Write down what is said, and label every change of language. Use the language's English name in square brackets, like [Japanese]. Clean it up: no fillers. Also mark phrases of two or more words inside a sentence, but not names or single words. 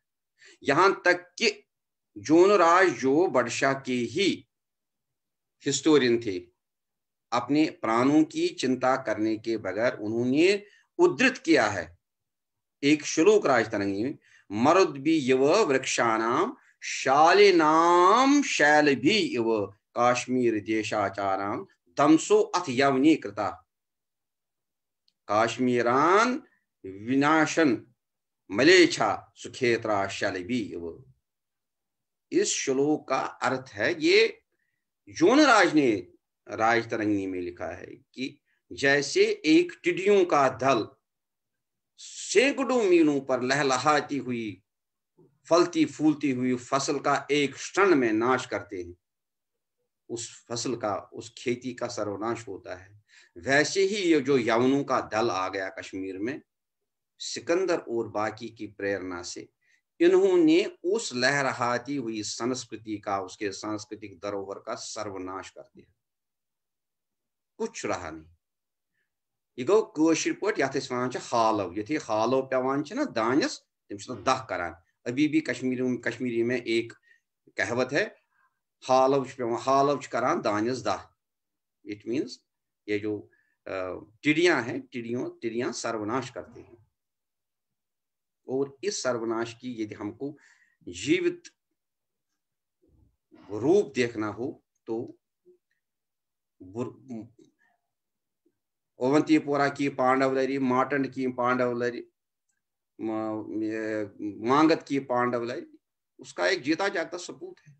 [Hindi] यहां तक कि जोनराज, जो बडशाह के ही हिस्टोरियन थे, अपने प्राणों की चिंता करने के बगैर उन्होंने उद्धृत किया है एक श्लोक राजतरंगी में, [Sanskrit] मरुद भी यव वृक्षाणाम शालिनाम शैल भी इव [Hindi] काश्मीर देशाचाराम दमसो अथ यवनी कृता काश्मीरान विनाशन मलेच्छा सुखेत्रा शैल भी इव। इस श्लोक का अर्थ है, ये जोनराज ने राजतरंगी में लिखा है कि जैसे एक टिड्डियों का दल सैकड़ों मीलों पर लहलहाती हुई, फलती फूलती हुई फसल का एक क्षण में नाश करते हैं, उस फसल का, उस खेती का सर्वनाश होता है, वैसे ही ये जो यवनों का दल आ गया कश्मीर में, सिकंदर और बाकी की प्रेरणा से इन्होंने उस लहलहाती हुई संस्कृति का, उसके सांस्कृतिक धरोहर का सर्वनाश कर दिया। कुछ रहा नहीं। [Kashmiri] यह गो कशिर पट यथ वन हालव, ये हालव पेवान ना दानस, तम दह करान। [Hindi] अभी भी कश्मीरी में एक कहवत है, [Kashmiri] हालव करान दानस दह। [English] it means [Hindi] ये जो टिड्डियां हैं, टिड्डियां सर्वनाश करते हैं। और इस सर्वनाश की यदि हमको जीवित रूप देखना हो तो अवंतीपोरा की पांडवलरी, माटंड की पांडवलरी, मांगत की पांडवलरी, उसका एक जीता जागता सबूत है।